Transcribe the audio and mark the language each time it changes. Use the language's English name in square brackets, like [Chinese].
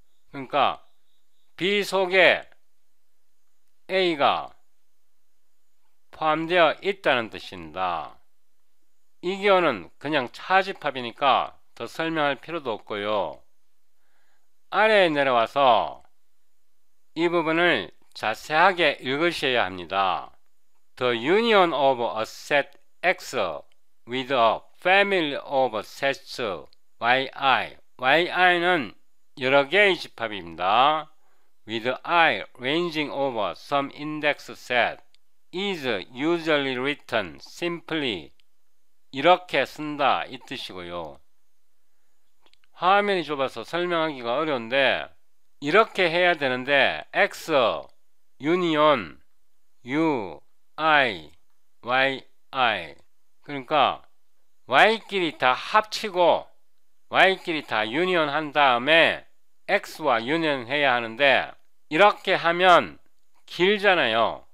[Korean] 그러니까 B 속에 A가 포함되어 있다는 뜻입니다. 이 기호는 그냥 차집합이니까 더 설명할 필요도 없고요. 아래에 내려와서 이 부분을 자세하게 읽으셔야 합니다. [English] The union of a set X with a family of sets yi. [Korean] yi는 여러 개의 집합입니다. [English] with I ranging over some index set is usually written simply [Korean] 이렇게 쓴다 이 뜻이고요. 화면이 좁아서 설명하기가 어려운데 이렇게 해야 되는데 X 유니온 U I Y I 그러니까 Y끼리 다 합치고 Y끼리 다 유니온 한 다음에 X와 유니온 해야 하는데 이렇게 하면 길잖아요.